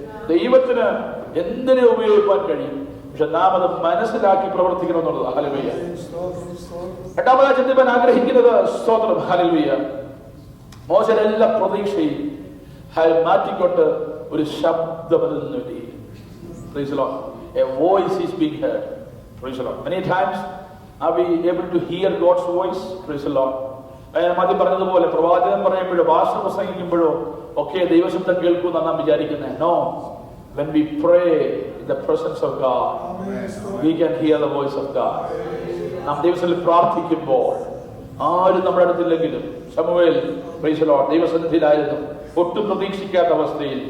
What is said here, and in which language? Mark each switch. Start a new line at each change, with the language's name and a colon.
Malayalam: ദൈവത്തിന് എന്തിനെ ഉപയോഗിക്കാൻ കഴിയും, പക്ഷെ നാം അത് മനസ്സിലാക്കി പ്രവർത്തിക്കണം എന്നുള്ളത്. ഹല്ലേലൂയ. രണ്ടാമതായി ചിന്തിപ്പാൻ ആഗ്രഹിക്കുന്നത്, സ്തോത്രം, ഹല്ലേലൂയ, മോശയുടെ എല്ലാ പ്രതീക്ഷയും മാറ്റിക്കൊണ്ട് ഒരു ശബ്ദം അതിൽ നിന്ന് വരിക.
English: Praise the Lord. A voice is being heard. Praise the Lord. Many times are we able to hear God's voice? Praise the Lord.
Malayalam: മതി പറഞ്ഞതുപോലെ പ്രവാചകൻ പറയുമ്പോഴോ ഭാഷ പ്രസംഗിക്കുമ്പോഴോ ഒക്കെ ദൈവശബ്ദം കേൾക്കുമെന്നാണ് നാം വിചാരിക്കുന്നത്. No.
English: When we pray in the presence of God, we can hear the voice of God.
Malayalam: നാം ദൈവത്തിൽ പ്രാർത്ഥിക്കുമ്പോൾ ആരും നമ്മുടെ അടുത്തില്ലെങ്കിലും, ശമൂവേൽ,
English: praise the Lord,
Malayalam: ദൈവസന്നിധിയിലായിരുന്നു, ഒട്ടും പ്രതീക്ഷിക്കാത്ത അവസ്ഥയിൽ.